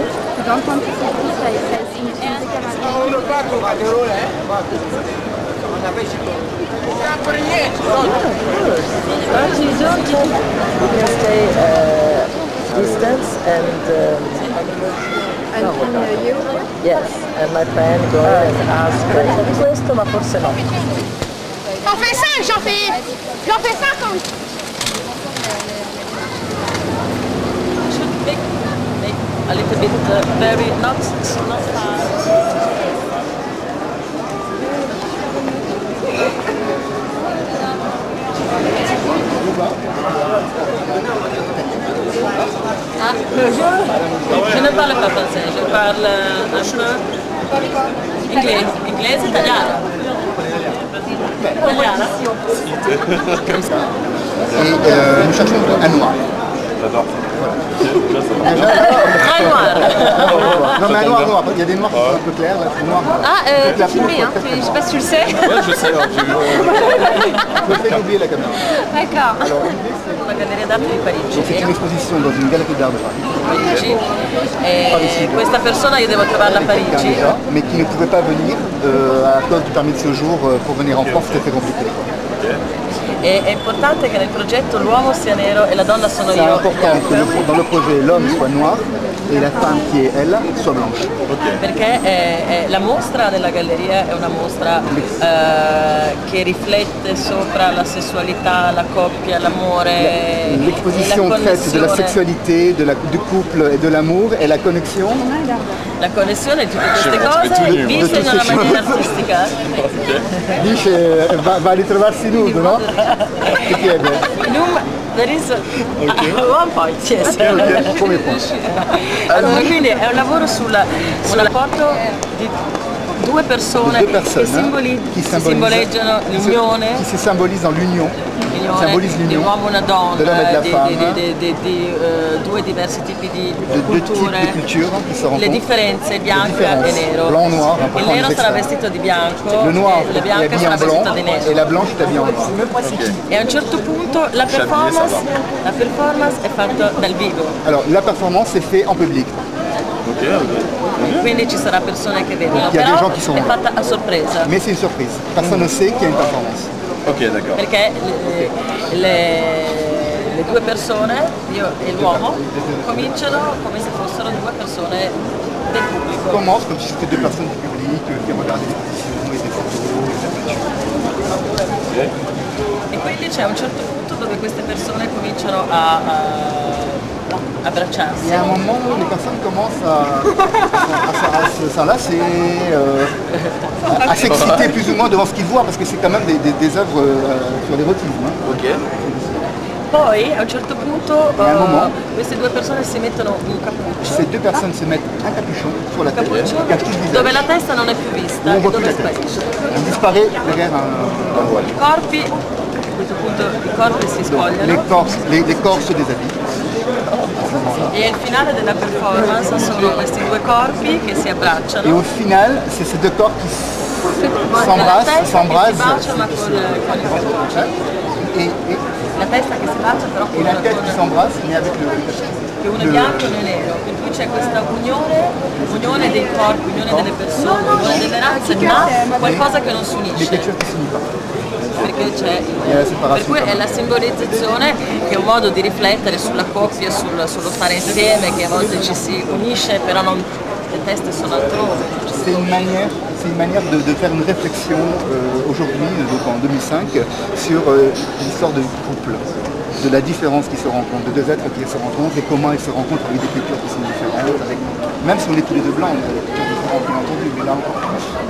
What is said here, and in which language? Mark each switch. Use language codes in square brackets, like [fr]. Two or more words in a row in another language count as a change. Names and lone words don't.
[en] You don't want to see this face in the camera? We can stay distance and you? yes, and my friend go and ask [it] questo, ma forse no. [fr] J'en fais 5, j'en fais 50. [en] Should make a little bit very not fast. [fr] Ah, je ne parle pas français, je parle un peu [it] inglese, italiano. [fr] Et nous cherchons un noir. J'adore. Très noir. Non mais un noir, il y a des noirs qui sont un peu clairs, là, noirs. Ah, t'es filmé, hein. Je sais pas si tu le sais. Ouais, je sais, j'ai vu. Je vais oublier la caméra. D'accord. Alors l'idée c'est... [it] La Galleria d'Arte di Parigi. [fr] C'est une exposition dans une galerie d'art de Paris. [it] E questa persona io devo trovarla a Parigi. [fr] Mais qui ne pouvait pas venir à cause du permis de séjour pour venir en France, c'était très compliqué. [it] E è importante che nel progetto l'uomo sia nero e la donna sono [fr] C'est [it] io. [fr] important que dans le projet l'homme soit noir et la femme qui est elle soit blanche. [it] Perché la mostra della galleria è una mostra che riflette sopra la sessualità, la coppia, l'amore. [fr] L'exposition traite de la sexualité, du couple et de l'amour et la connexion. [it] La connessione di tutte queste cose viste in una maniera artistica. Dice va a ritrovarsi nudo, no? Ti chiede. [en] There is one point, yes. Come point. [it] Allora, quindi è un lavoro sulla foto di due persone che simboleggiano l'unione. [fr] Qui si symbolise dans l'union. Symbolise [it] Di un [fr] l'union. [it] uomo e una donna, [fr] de l'homme et de la femme. [it] di due diversi tipi di [fr] Deux types [it] culture, [fr] de culture qui se le rencontrent. [it] differenze bianco e nero. [fr] Blanc, noir, [it] un po' Il [fr] comme [it] nero [fr] les [it] sarà [fr] extrêmes. [it] vestito di bianco, [fr] Le noir [it] e la [fr] est [it] bianca [fr] habillé [it] sarà [fr] en blanc [it] vestita di [fr] et [it] nero. [fr] la blanche est habillée en noir. [it] E a un certo punto la performance è fatta dal vivo. [fr] Alors la performance est faite en public. [it] Quindi ci sarà persone che vedono, [fr] Il y a des [it] però [fr] gens qui sont [it] è [fr] là. [it] fatta a sorpresa. [fr] Mais c'est une surprise. Personne ne sait qu'il y a une performance. Ok, d'accord. [it] Perché le due persone, io e l'uomo, cominciano come se fossero due persone del pubblico. [fr] Commence comme si c'était deux personnes du public qui regardent l'exposition et des photos et des peintures. [it] E quindi c'è un certo punto dove queste persone cominciano a abbracciarsi. [fr] Il y a un moment où les personnes commencent à s'enlacer, à s'exciter plus ou moins devant ce qu'ils voient, parce que c'est quand même des œuvres sur l'érotisme. Hein. Ok. [it] Poi a un certo punto [fr] moment, [it] queste due persone si mettono un cappuccio, [fr] Ces deux personnes se mettent un capuchon sur la tête, qui cache tout le visage. [it] dove la testa non è più vista [fr] On [it] e [fr] voit plus [it] dove [fr] la tête. [it] sparisce. [fr] Elle disparaît derrière un voile. [it] I corpi, a questo punto i corpi si spogliano [fr] Les corps se déshabillent. [it] e il finale della performance sono questi due corpi che si [fr] Et [it] abbracciano. [fr] au final, c'est ces deux corps qui [it] La [fr] s'embrassent, [it] testa che si [fr] s'embrassent, [it] bacia ma con il cappuccio. [fr] et [it] La testa che si bacia però [fr] la tête qui s'embrasse, mais avec [it] che uno è bianco e uno è nero, per cui c'è questa unione dei corpi, unione delle persone, unione delle razze, ma qualcosa che non si unisce, [fr] l'écriture qui s'unit pas. [it] perché c'è E la separazione. per cui è la simbolizzazione che è un modo di riflettere sulla coppia, sullo stare insieme, che a volte ci si unisce, però non, le teste sono altrove. [fr] C'est une manière de faire une réflexion aujourd'hui, donc en 2005, sur l'histoire du couple, de la différence qui se rencontre, de deux êtres qui se rencontrent et comment ils se rencontrent avec des cultures qui sont différentes, même si on est tous les deux blancs, on a des cultures différentes bien entendu, mais là encore plus.